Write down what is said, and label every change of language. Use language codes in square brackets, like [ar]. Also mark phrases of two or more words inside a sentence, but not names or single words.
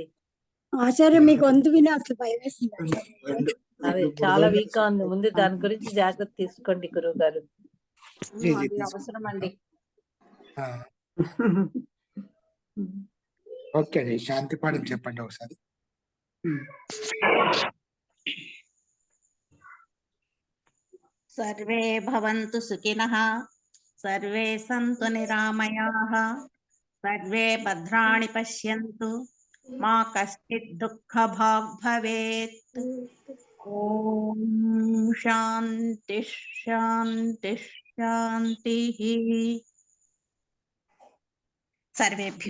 [te] ఆచార్య మీ గొంతు విని అసలు భయం వేసింది ఆచార్య. రెండు అదే రెండు చాలా బుడగలు వీక్ గా ఉంది. ముందు దాని గురించి జాగ్రత్త తీసుకోండి గురువు గారు. జీ, జీ, అది తీసుకో. అవసరం అండి. ఆ, ఓకే అండి, శాంతి పాఠం చెప్పండి ఒకసారి. [sa] सर्वे भवन्तु सुखिनः सर्वे सन्तु निरामयाः सर्वे भद्राणि पश्यन्तु मा कश्चित् दुःखभाग् भवेत् ॐ शान्ति शान्ति शान्तिः सर्वेभ्यो नमः